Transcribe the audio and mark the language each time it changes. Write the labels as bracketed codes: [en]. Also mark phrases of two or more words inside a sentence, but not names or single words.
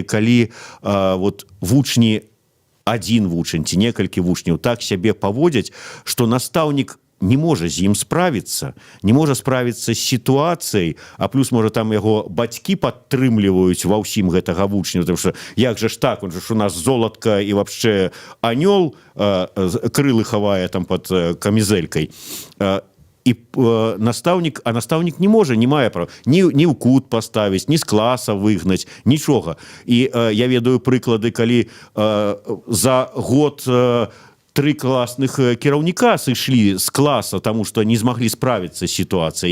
[be] калі вот вучні, адзін вучань ці некалькі вучняў так сябе паводзяць, што настаўнік не можа з ім справіцца, не можа справіцца з сітуацыяй, а плюс, можа, там яго бацькі падтрымліваюць ва ўсім гэтага вучня, [ru] потому что [be] як же ж так, он же ж у нас золатка і вообще анёл крылы хавае там под камізэлькай. І настаўнік не можа, не мае права ні ў кут паставіць, ні з класа выгнаць, нічога. І я ведаю прыклады, калі за год 3 класных кіраўніка сышлі з класа, таму што не змаглі справіцца з сітуацыяй.